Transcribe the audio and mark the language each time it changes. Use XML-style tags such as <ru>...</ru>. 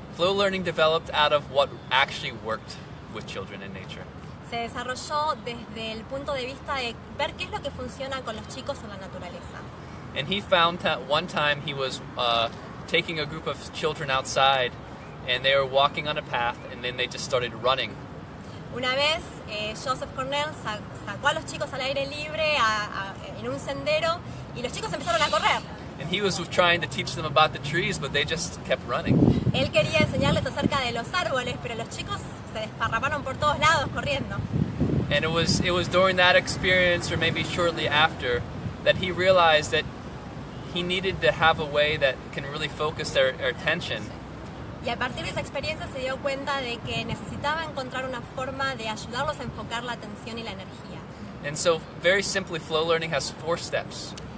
<en>Flow learning developed out of what actually worked with children in nature.</en> <es>Se desarrolló desde el punto de vista de ver qué es lo que funciona con los chicos en la naturaleza.</es> <en>And he found that one time he was taking a group of children outside and they were walking on a path and then they just started running.</en> <es>Una vez Joseph Cornell sacó a los chicos al aire libre en un sendero y los chicos empezaron a correr.</es> <en>And he was trying to teach them about the trees, but they just kept running.</en> <es>Él quería enseñarles acerca de los árboles, pero los chicos se desparramaron por todos lados corriendo.</es> <en>And it was during that experience, or maybe shortly after, that he realized that he needed to have a way that can really focus their attention.</en> <es>Y a partir de esa experiencia se dio cuenta de que necesitaba encontrar una forma de ayudarlos a enfocar la atención y la energía.</es> <en>And so, very simply, flow learning has 4 steps.</en>